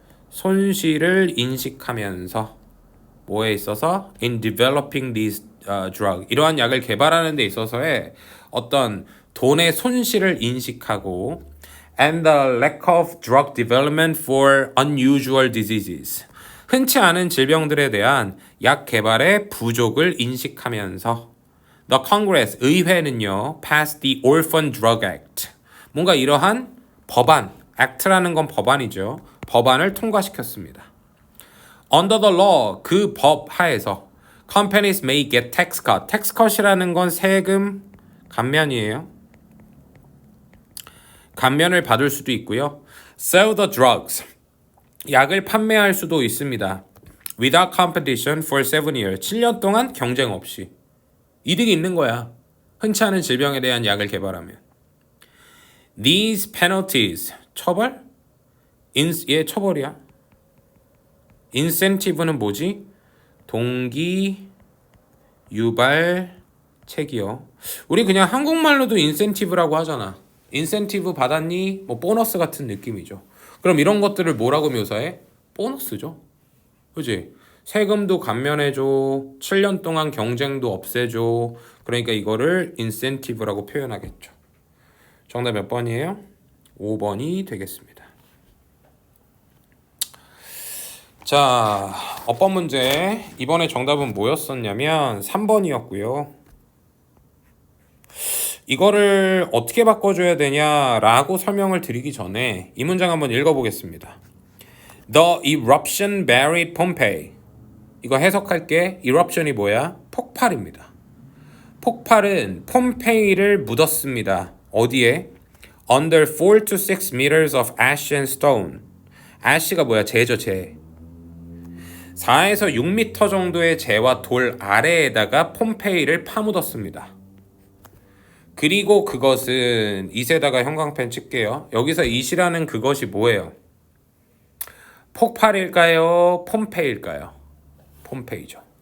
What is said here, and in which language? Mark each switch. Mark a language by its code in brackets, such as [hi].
[ko] 손실을 인식하면서 뭐에 있어서 [en] in developing these drug, [ko] 이러한 약을 개발하는 데 있어서의 어떤 돈의 손실을 인식하고 [en] and the lack of drug development for unusual diseases, [ko] 흔치 않은 질병들에 대한 약 개발의 부족을 인식하면서 [en] The Congress, [ko] 의회는요, [en] passed the Orphan Drug Act, [ko] 뭔가 이러한 법안, act라는 건 법안이죠. 법안을 통과시켰습니다. [en] Under the law, [ko] 그 법 하에서 [en] companies may get tax cut. [ko] tax cut이라는 건 세금 감면이에요. 감면을 받을 수도 있고요. [en] Sell the drugs, [ko] 약을 판매할 수도 있습니다. [en] Without competition for 7 years, [ko] 7년 동안 경쟁 없이. 이득이 있는 거야. 흔치 않은 질병에 대한 약을 개발하면. [en] These penalties, 처벌? [ko] 얘 처벌이야. Incentive는 뭐지? 동기, 유발, 책이요. 우리 그냥 한국말로도 incentive라고 하잖아. 인센티브 받았니? 뭐 보너스 같은 느낌이죠. 그럼 이런 것들을 뭐라고 묘사해? 보너스죠. 그지? 세금도 감면해줘. 7년 동안 경쟁도 없애줘. 그러니까 이거를 인센티브라고 표현하겠죠. 정답 몇 번이에요? 5번이 되겠습니다. 자, 어법 문제. 이번에 정답은 뭐였었냐면 3번이었고요. 이거를 어떻게 바꿔줘야 되냐라고 설명을 드리기 전에 이 문장 한번 읽어보겠습니다. [en] The eruption buried Pompeii. [ko] 이거 해석할게. eruption이 뭐야? 폭발입니다. 폭발은 폼페이를 묻었습니다. 어디에? [en] Under 4 to 6 meters of ash and stone. [ko] ash가 뭐야? 재죠, 재. 4에서 6m 정도의 재와 돌 아래에다가 폼페이를 파묻었습니다. 그리고 그것은 이세다가 형광펜 칠게요. 여기서 이시라는 그것이 뭐예요? 폭발일까요? 폼페이일까요? 폼페이죠.